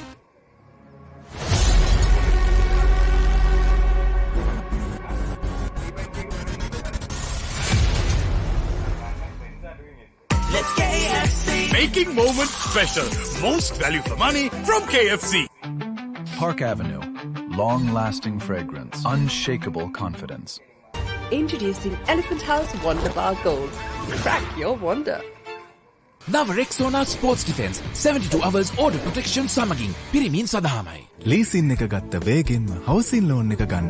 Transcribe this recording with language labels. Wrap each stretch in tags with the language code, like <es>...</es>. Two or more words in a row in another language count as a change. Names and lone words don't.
<en>Let's KFC! Making moments special. Most value for money from KFC. Park Avenue. Long-lasting fragrance. Unshakable confidence. Introducing Elephant House Wonder Bar Gold. Crack your wonder.</en> <si>නව රෙක්සෝනා ස්පෝර්ට්ස් ඩිෆෙන්ස්</si> <en>72 hours order protection</en> <si>සමගින් පිරිමින් සඳහාමයි. ලීසින් එක ගත්ත වේගෙන්ම</si> <en>housing loan</en> <si>එක ගන්න.</si>